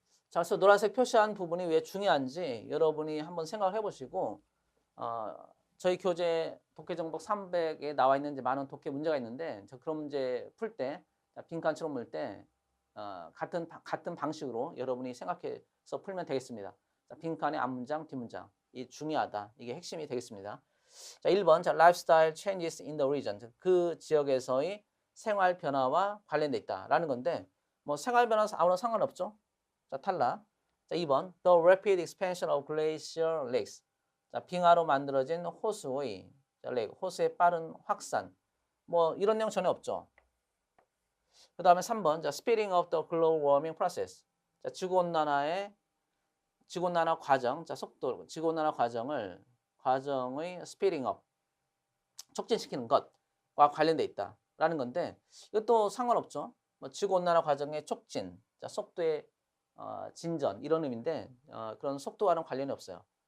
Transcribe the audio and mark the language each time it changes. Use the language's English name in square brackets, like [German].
[Korean] 자, 그래서 노란색 표시한 부분이 왜 중요한지 여러분이 한번 생각을 해보시고 저희 교재 독해정복 300에 나와 있는 이제 많은 독해 문제가 있는데 그런 문제 풀 때 빈칸처럼 물 때 같은 방식으로 여러분이 생각해서 풀면 되겠습니다. 자, 빈칸의 앞문장, 뒷문장 이 중요하다. 이게 핵심이 되겠습니다. [English] 자, 1번. 자, lifestyle changes in the region. [Korean] 그 지역에서의 생활 변화와 관련돼 있다라는 건데 뭐 생활 변화 아무나 상관없죠. 자, 탈락. 자, 2번. [English] The rapid expansion of glacier lakes. [Korean] 자, 빙하로 만들어진 호수의 호수의 빠른 확산. 뭐 이런 내용 전혀 없죠. 그 다음에 3번. [English] 자, speeding of the global warming process. [Korean] 자, 지구온난화 과정. 자, 속도 지구온난화 과정의 [English] speeding up [Korean] 촉진시키는 것과 관련돼 있다라는 건데 이것도 상관없죠. 뭐 지구온난화 과정의 촉진, 자, 속도의 진전 이런 의미인데 그런 속도와는 관련이 없어요.